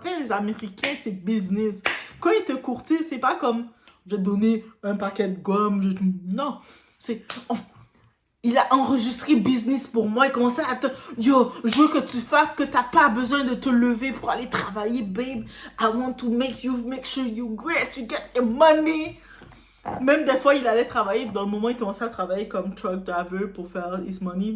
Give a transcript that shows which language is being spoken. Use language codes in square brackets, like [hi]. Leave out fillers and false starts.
[fr] Tu sais, les Américains, c'est business. Quand ils te courtisent, c'est pas comme, je vais te donner un paquet de gomme. Non, c'est... Il a enregistré business pour moi. Il commençait à te... Yo, je veux que tu fasses que t'as pas besoin de te lever pour aller travailler, babe. [en] I want to make sure you great, you get your money. [fr] Même des fois, il allait travailler. Dans le moment, il commençait à travailler comme truck driver pour faire [en] his money.